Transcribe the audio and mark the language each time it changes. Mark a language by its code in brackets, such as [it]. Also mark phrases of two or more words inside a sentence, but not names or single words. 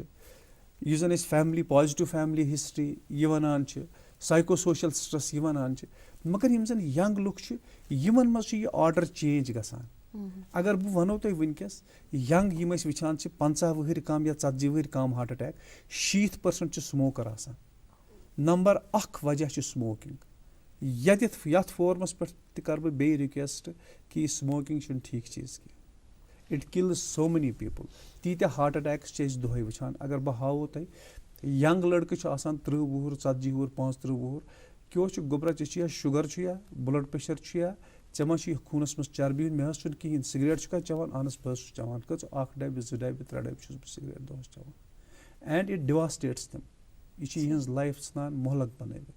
[ks] یُس زن أسۍ [en] family positive family history [ks] یہِ وَنان چھِ [en] psycho social stress [ks] یہِ وَنان چھِ مگر یِم زن ینٛگ لُکھ چھِ یِمن منٛز چھُ یہِ [en] order change [ks] گژھان اگر بہٕ وَنو تۄہہِ وٕنکٮ۪س ینٛگ یِم أسۍ وٕچھان چھِ 50 وٕہٕرۍ کم یا 40 وٕہٕرۍ کم [en] heart attack [ks] 60% چھِ سموکر آسان نمبر اکھ وجہ چھُ سموکِنگ یتھ فورمس پٮ۪ٹھ تہِ کرٕ بہٕ بیٚیہِ رِکویسٹ کہِ یہِ سموکِنگ چھُنہٕ ٹھیٖک چیٖز کینٛہہ [en] it kills so many people [ks] تیٖتیاہ [en] heart attacks [ks] چھِ أسۍ دۄہے وٕچھان اگر بہٕ ہاوو تۄہہِ ینٛگ لڑکہٕ چھُ آسان 30 وُہُر 40 وُہُر 35 وُہُر کیٛاہ چھُ گوٚبرا ژےٚ چھُ یا شُگر چھُ یا [en] blood pressure [ks] چھُ یا ژےٚ ما چھُ خوٗنس منٛز چربی مےٚ حظ چھُنہٕ کِہینۍ سِگریٹ چھُکھا چٮ۪وان اہن حظ بہٕ حظ چھُس چٮ۪وان کٔژ 1 ڈبہٕ 2 ڈبہٕ 3 ڈبہٕ چھُس بہٕ سِگریٹ دۄہس چٮ۪وان [en] and it devastates [ks] تِم یہِ چھِ یِہنٛز لایف ژھٕنان مۄہلک بنٲوِتھ